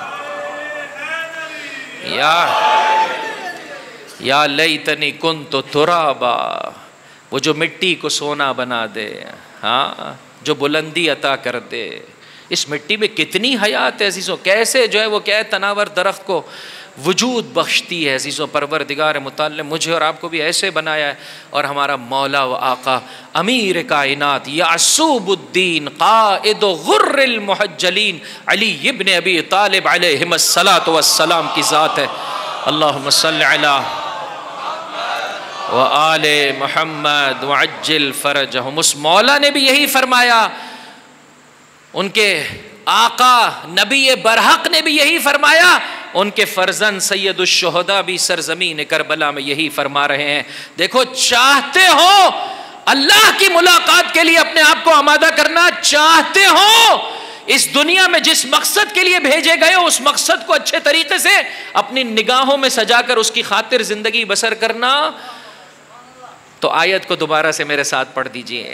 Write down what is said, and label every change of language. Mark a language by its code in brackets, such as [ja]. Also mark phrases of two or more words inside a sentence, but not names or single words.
[ar] يا ليتني كنت ترابا, [ur] وہ جو مٹی کو سونا بنا دے جو بلندی عطا کر دے. اس مٹی میں کتنی حیات ہے عزیزو کیسے جو ہے وہ کیا ہے تناور درخت کو وجود بخشتی ہے عزیزو. پروردگار متعال نے مجھے اور آپ کو بھی ایسے بنایا ہے. اور ہمارا مولا و آقا امیر کائنات یعسوب الدین [ar] قائد الغر المحجلين [ur] अली इब्न अबी तालिब [ar] عليه الصلاة والسلام [ur] کی ذات ہے. [ar] اللهم صل على و آل محمد و عجل فرجهم. [ur] اس مولا نے بھی یہی فرمایا ان کے آقا نبی برحق نے بھی یہی فرمایا ان کے فرزند [ar] سيد الشهداء [ur] بھی سرزمین کربلا میں یہی فرما رہے ہیں. دیکھو چاہتے ہو اللہ کی ملاقات کے لیے اپنے آپ کو آمادہ کرنا چاہتے ہو اس دنیا میں جس مقصد کے لیے بھیجے گئے ہو اس مقصد کو اچھے طریقے سے اپنی نگاہوں میں سجا کر اس کی خاطر زندگی بسر کرنا تو آیت کو دوبارہ سے میرے ساتھ پڑھ دیجیے.